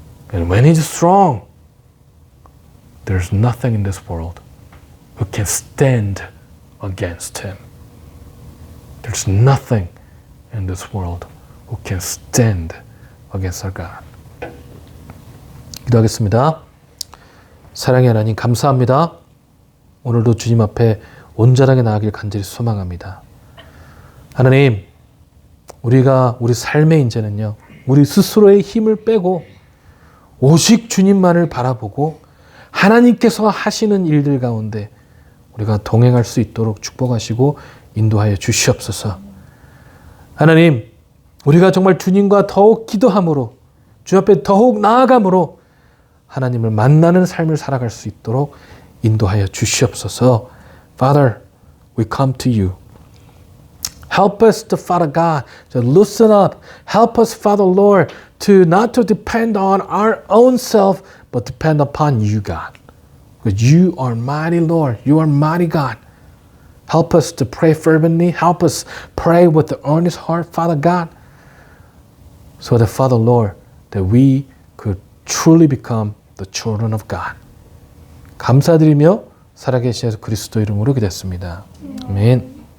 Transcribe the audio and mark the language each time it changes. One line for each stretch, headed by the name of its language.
English: And when He's strong, there's nothing in this world who can stand against Him. There's nothing in this world who can stand against our God.
Korean: 기도하겠습니다. 사랑의 하나님 감사합니다. 오늘도 주님 앞에 온전하게 나아가길 간절히 소망합니다. 하나님, 우리가 우리 삶의 이제는요, 우리 스스로의 힘을 빼고 오직 주님만을 바라보고 하나님께서 하시는 일들 가운데 우리가 동행할 수 있도록 축복하시고 인도하여 주시옵소서. 하나님, 우리가 정말 주님과 더욱 기도함으로 주 앞에 더욱 나아감으로 하나님을 만나는 삶을 살아갈 수 있도록 인도하여 주시옵소서.
English: Father, we come to you. Help us, to Father God, to loosen up. Help us, Father Lord, to not to depend on our own self, but depend upon you, God. Because you are mighty Lord. You are mighty God. Help us to pray fervently. Help us pray with the earnest heart, Father God, so that, Father Lord, that we could truly become the children of God.
Korean: 감사드리며 살아계신 예수 그리스도 이름으로 기도했습니다. 아멘.